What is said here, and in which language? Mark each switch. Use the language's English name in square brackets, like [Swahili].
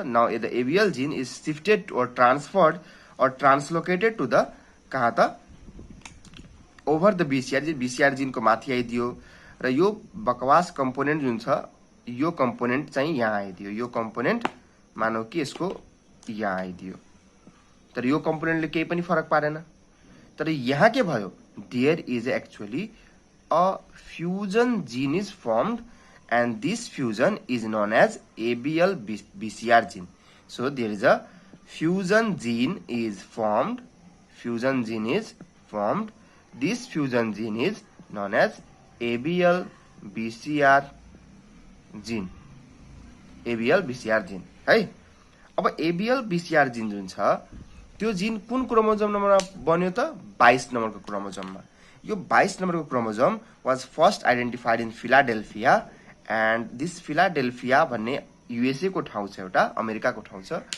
[English] now the ABL gene is shifted or transferred or translocated to the [Nepali] कहाँ त? [English] Over the BCR gene. [Nepali] BCR gene को माथि आइदियो र यो बकवास कम्पोनेन्ट जुन छ यो कम्पोनेन्ट चाहिँ यहाँ आइदियो। यो कम्पोनेन्ट मानौ कि यसको यहाँ आइदियो। तर यो कम्पोनेन्टले केही पनि फरक पारेन। तर यहाँ के भयो? [English] There is actually a fusion gene is formed and this fusion is known as ABL BCR gene. So there is a fusion gene is formed. Fusion gene is formed. This fusion gene is known as ABL BCR gene. ABL BCR gene है। [Nepali] अब ABL BCR gene जुन छ त्यो gene कुन chromosome नम्बरमा बन्यो त? 22 नम्बरको क्रोमोजोममा। यो 22 नम्बरको chromosome [English] was first identified in Philadelphia and this Philadelphia [Nepali] भन्ने युएसए को ठाउँ छ, एउटा अमेरिकाको ठाउँ छ।